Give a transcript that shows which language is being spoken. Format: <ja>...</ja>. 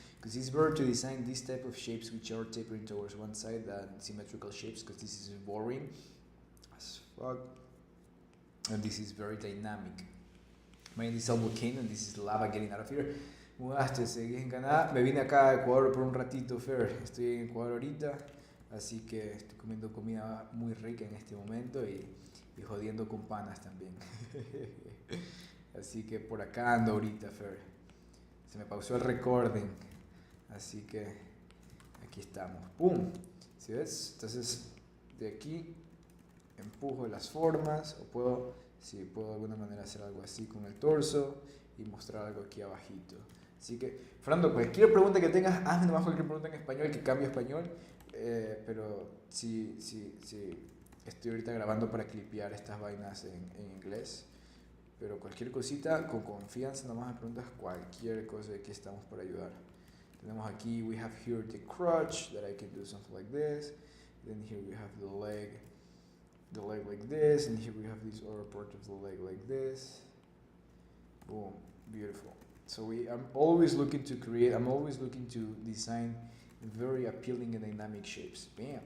<en>Because it's better to design this type of shapes which are tapering towards one side than symmetrical shapes, because this is boring as fuck. And this is very dynamic. This is a volcano, and this is lava getting out of here.</en> <es>Mudaste, en Canadá. Me vine acá a Ecuador por un ratito, Fer. Estoy en Ecuador ahorita. Así que estoy comiendo comida muy rica en este momento y jodiendo con panas también. Así que por acá ando ahorita, Fer. Se me pausó el recording. Así que aquí estamos. ¡Pum! ¿Sí ves? Entonces de aquí empujo las formas. O puedo de alguna manera hacer algo así con el torso y mostrar algo aquí abajito. Así que, Fernando, cualquier pregunta que tengas, hazme nomás cualquier pregunta en español, que cambie a español. Pero sí, estoy ahorita grabando para clipear estas vainas en inglés. Pero cualquier cosita, con confianza, nomás me preguntas cualquier cosa, de aquí estamos para ayudar. Tenemos aquí,</es> <en>we have here the crotch, that I can do something like this. Then here we have the leg like this. And here we have this other part of the leg like this. Boom, beautiful. So I'm always looking to design very appealing and dynamic shapes. Bam.</en>